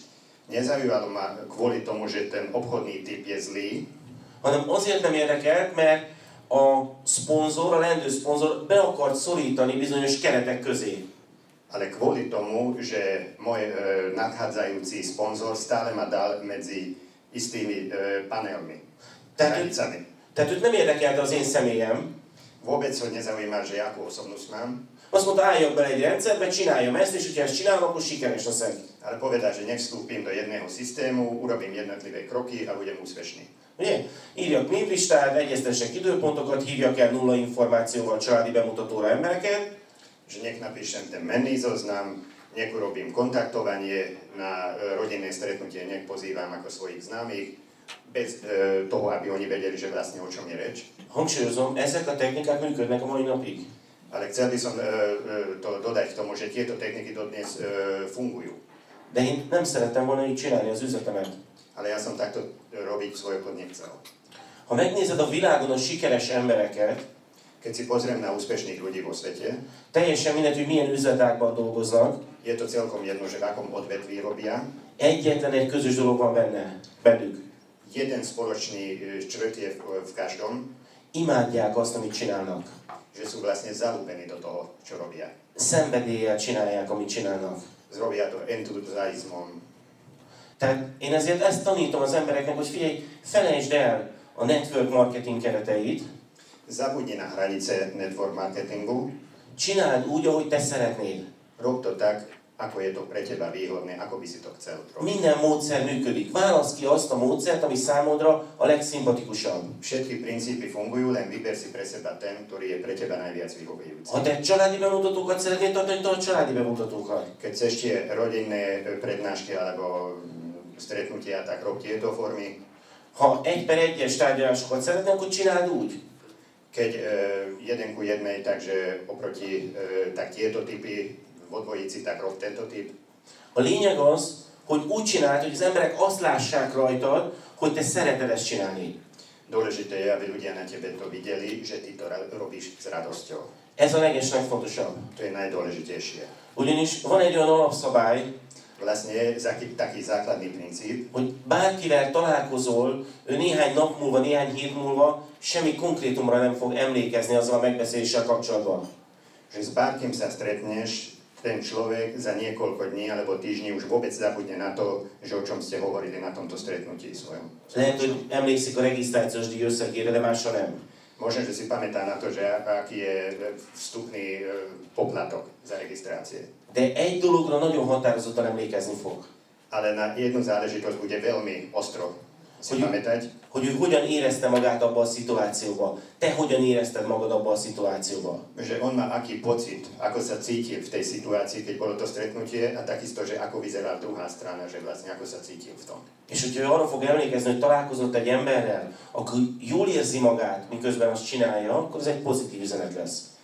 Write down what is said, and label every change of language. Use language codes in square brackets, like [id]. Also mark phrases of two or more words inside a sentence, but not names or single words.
[sk] Nezaujalo ma kvôli tomu, že ten obchodný typ je zlý. [hu] Hanem azért nem érdekelt, mert a szponzor, a leendő szponzor be akart szorítani bizonyos keretek közé. [sk] Ale kvôli tomu, že môj nadchádzajúci sponzor stále ma dal medzi istými panelmi, hranicami. [hu] Tehát őt nem érdekelte az én személyem. [sk] Vôbec ho nezaujíma, že akú osobnosť mám. [hu] Azt mondta, álljak bele egy rendszerbe, csináljam ezt, és hogyha ezt csinálom, akkor sikeres leszek. [sk] Ale povedal, že nech vstúpim do jedného systému, urobím jednotlivé kroky a budem úspešný. [hu] Ugye? Írjak névlistát, egyeztessek időpontokat, hívjak el nulla információval családi bemutatóra embereket. [sk] Že nech napíšem ten menný zoznam, nech urobím kontaktovanie na rodinné stretnutie, nech pozývam ako svojich známych, bez toho, aby oni vedeli, že vlastne o čom je reč. [hu] Hangsúlyozom, ezek a technikák működnek a mai napig. [sk] Ale chcel by som to dodať k tomu, že tieto techniky dodnes fungujú. [hu] De én nem szerettem volna így csinálni az üzletemet. [sk] Ale ja som takto robiť svoj obchod nechcel. [hu] Ha megnézed a világon a sikeres embereket, [sk] keď si pozriem na úspešných ľudí vo svete, [hu] teljesen mindegy, hogy milyen üzletágban dolgoznak, [sk] je to celkom jedno, že v akom odvetví robia. [hu] Egyetlen egy közös dolog van bennük. [sk] Jeden spoločný črt je v každom. [hu] Imádják azt, amit csinálnak. [sk] Že sú vlastne zalúbení do toho, čo robia. [hu] Szenvedéllyel csinálják, amit csinálnak. [sk] Zrobia to entuziasmom. [hu] Tehát én ezért ezt tanítom az embereknek, hogy figyelj, felejtsd el a [en] network marketing [hu] kereteit. [sk] Zabudni na hranice [en] network marketingu. [hu] Csináld úgy, ahogy te szeretnéd. [sk] Rob to tak, ako je to pre teba výhodné, ako by si to chcel robiť. [hu] Minden módszer működik. Válasz ki azt a módszert, ami számodra a legszimpatikusabb. [sk] Všetky princípy fungujú, len vyber si pre seba ten, ktorý je pre teba najviac vyhovujúci. [hu] Ha te családi bemutatókat szeretnél tartani, tart családi bemutatókat. [sk] Keď chceš tie rodinné prednášky alebo stretnutia, tak rob tieto formy. [hu] Ha 1:1 tárgyalásokat szeretnél, akkor csináld úgy. [sk] Keď 1:1, takže oproti tak tieto typy vo dvojici, tak rob tento typ. [hu] A lényeg az, hogy úgy csináld, hogy az emberek azt lássák rajtad, hogy te szereted ezt csinálni. [sk] Dôležité je, aby ľudia na tebe to videli, že ty to robíš s radosťou. [hu] Ez a legfontosabb. [sk] To je najdôležitejšie. [hu] Ugyanis van egy olyan alapszabály, [sk] vlastne je taký základný princíp, [hu] hogy bárkivel találkozol, ő néhány nap múlva, néhány hét múlva semmi konkrétumra nem fog emlékezni azzal a megbeszéléssel kapcsolatban. [sk] Že s bárkým sa stretneš, ten človek za niekoľko dní alebo týždní už vôbec zabudne na to, že o čom ste hovorili na tomto stretnutí svojom. [hu] Lehet, hogy emlékszik a regisztrációs díj összegére, de másra nem. [sk] Možno, že si pamätá na to, že aký je vstupný poplatok za registrácie. [hu] De egy dologra nagyon határozottan emlékezni fog. [sk] Ale na jednu záležitosť bude veľmi ostro si pamätať. [hu] Hogy ő hogyan érezte magát abban a szituációban. Te hogyan érezted magad abban a szituációban. [sk] Že on má aký pocit, ako sa cítil v tej situácii, keď bolo to stretnutie, a takisto, že ako vyzerá druhá strana, že vlastne ako sa cítil v tom. [hu] És hogyha ő arra fog emlékezni, hogy találkozott egy emberrel, akkor jól érzi magát, miközben azt csinálja, akkor ez egy pozitív üzenet lesz.